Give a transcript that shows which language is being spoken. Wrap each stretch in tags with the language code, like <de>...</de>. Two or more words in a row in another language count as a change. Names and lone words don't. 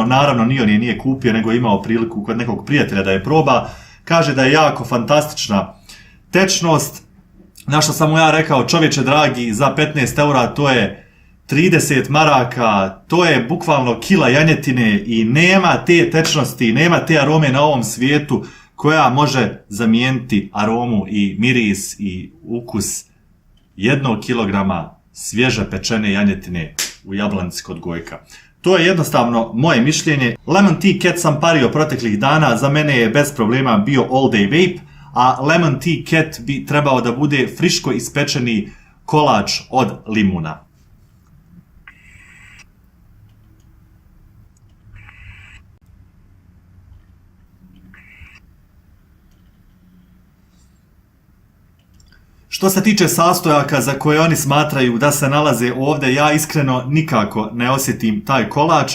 <bs>naravno ni on je nije kupio, nego je imao priliku kod nekog prijatelja da je proba, kaže da je jako fantastična tečnost, na što sam mu ja rekao, čovječe dragi, za 15 eura to je 30 maraka, to je bukvalno kila janjetine i nema te tečnosti, nema te arome na ovom svijetu koja može zamijeniti aromu i miris i ukus 1 kilograma svježe pečene janjetine u Jablanici kod Gojka. To je jednostavno moje mišljenje. Lemon Tea Cat sam pario proteklih dana, za mene je bez problema bio</bs> <en>all day vape,</en> <bs>a Lemon Tea Cat bi trebao da bude friško ispečeni kolač od limuna. Što se tiče sastojaka za koje oni smatraju da se nalaze ovdje, ja iskreno nikako ne osjetim taj kolač.</bs>